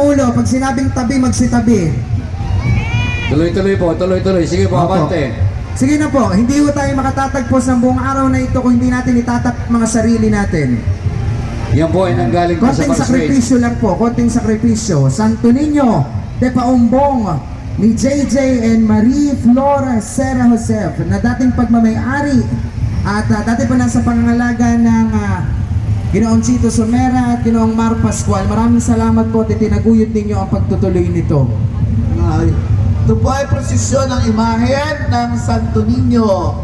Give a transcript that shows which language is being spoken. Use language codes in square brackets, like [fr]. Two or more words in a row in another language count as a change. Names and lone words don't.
[tl] ang ulo. Pag sinabing tabi, magsitabi. Tuloy-tuloy po, tuloy-tuloy. Sige po, Opo. abante. Sige na po, hindi po tayo makatatagpo sa buong araw na ito kung hindi natin itatap mga sarili natin. Yan po ay nanggaling po sa Konting Baraswain. sakripisyo lang po, konting sakripisyo. Santo Niño de Paumbong ni JJ and Marie Flora Serra Josef na dating pagmamayari at dati pa nasa pangangalaga ng Ginoong Chito Somera at Ginoong Mar Pascual. Maraming salamat po at itinaguyod ninyo ang pagtutuloy nito. Ito po ay prosesyon ng imahen ng Santo Niño.